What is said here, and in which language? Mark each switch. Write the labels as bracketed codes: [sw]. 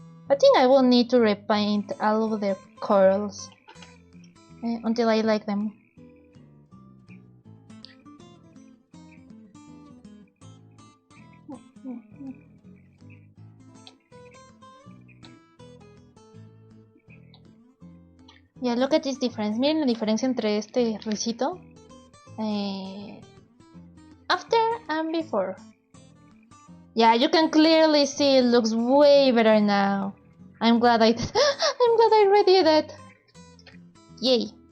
[en] I think I will need to repaint all of the curls until I like them. Yeah, look at this difference. [es] Miren la diferencia entre este risito. [en] After and before. Yeah, you can clearly see it looks way better now. I'm glad I redid it. Yay.